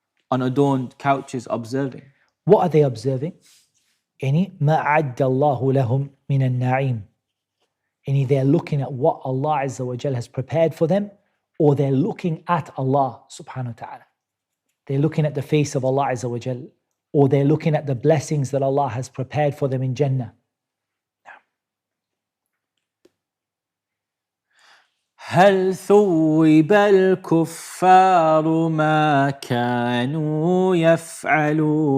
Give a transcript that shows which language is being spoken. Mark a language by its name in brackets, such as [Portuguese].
[English] On adorned couches observing. What are they observing? [Arabic] ما أعد الله لهم من النعيم. [English] They're looking at what Allah Azza wa Jal has prepared for them, or they're looking at Allah subhanahu wa ta'ala. They're looking at the face of Allah Azza wa Jal, or they're looking at the blessings that Allah has prepared for them in Jannah. [Arabic] هل ثوب الكفار ما كانوا يفعلون?